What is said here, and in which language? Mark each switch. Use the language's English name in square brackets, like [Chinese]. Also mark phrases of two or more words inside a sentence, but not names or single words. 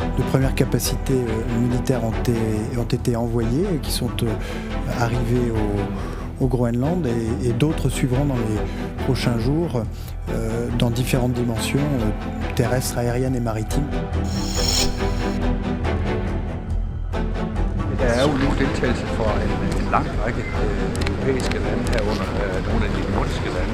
[French] premières capacités militaires ont été envoyées et qui sont arrivées au Groenland et d'autres suivront dans les prochains jours dans différentes dimensions terrestres, aériennes et maritimes. [Danish] Der er jo nu deltagelse for en lang række europæiske lande herunder nogle af de nordiske lande.